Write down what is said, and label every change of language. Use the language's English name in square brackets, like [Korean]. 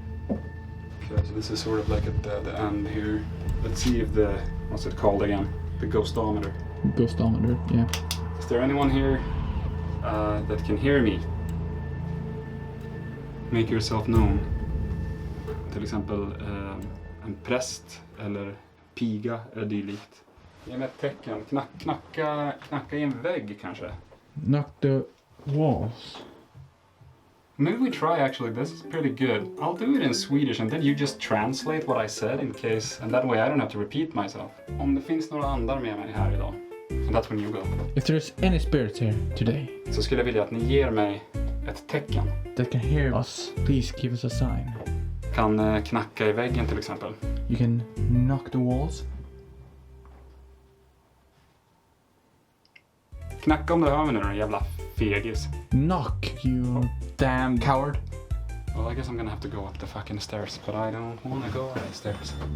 [English] Okay, so this is sort of like at the end here. Let's see if the, what's it called again? The ghostometer. Ghostometer, yeah. Is there anyone here that can hear me? Make yourself known. [Swedish] Till exempel en präst eller piga eller dylikt. Ge mig ett tecken. Knacka i en vägg kanske. [English] Knock the walls. Maybe we try actually, this is pretty good. I'll do it in Swedish and then you just translate what I said in case, and that way I don't have to repeat myself. [Swedish] Om det finns några andar med mig här idag, [English] and that's when you go. If there's any spirits here today [Swedish] Så skulle jag vilja att ni ger mig ett tecken. [English] that can hear us, please give us a sign. [Swedish] Kan knacka i väggen till exempel. [English] You can knock the walls. [Swedish] Knacka om du hör mig nu, den jävla fegis. [English] Knock, you damn coward. Well, I guess I'm gonna have to go up the fucking stairs, but I don't wanna go up the stairs.